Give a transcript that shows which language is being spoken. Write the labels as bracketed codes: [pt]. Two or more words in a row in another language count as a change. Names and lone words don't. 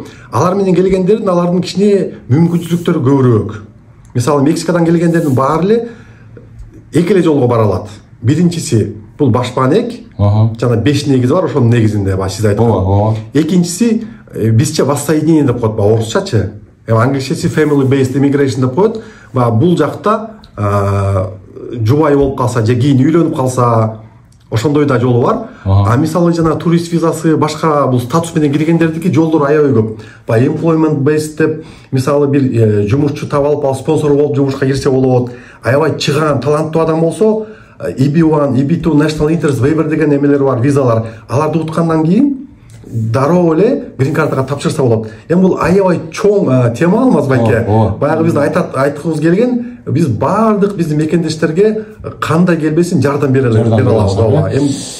[ky] Алар менен келгендердин алардын кичине мүмкүнчүлүктөрү көбүрөөк. Мисалы Мексикадан келгендердин баары эле эки эле жолго бара алат. Биринчиси бул башпанек, жана 5 негизи бар, ошонун негизинде сиз айткан. Экинчиси бизче воссоединение деп коет, орусчачы. Англисчеси [en] family based immigration [ky] деп коет. Бул жакта жубай болуп калса же кийин үйлөнүп калса, ошондой да жолу бар. Мисалы жана турист визасы, башка бул статус менен киргендердики жолдор аябай көп. [en] Employment based [ky] деп, мисалы бир жумушчу таап алып, спонсор болуп жумушка кирсе болот. Аябай чыгаан, таланттуу адам болсо, EB1, EB2, [en] National Interest Waiver [ky] деген эмелер бар, визалар. Аларды уткандан кийин дароо эле грин картага тапшырса болот. Эми бул аябай чоң тема алмаз байке. Баягы биз айткыбыз келген, биз баардык биздин мекендештерге кандай келбесин жардам бере алабыз.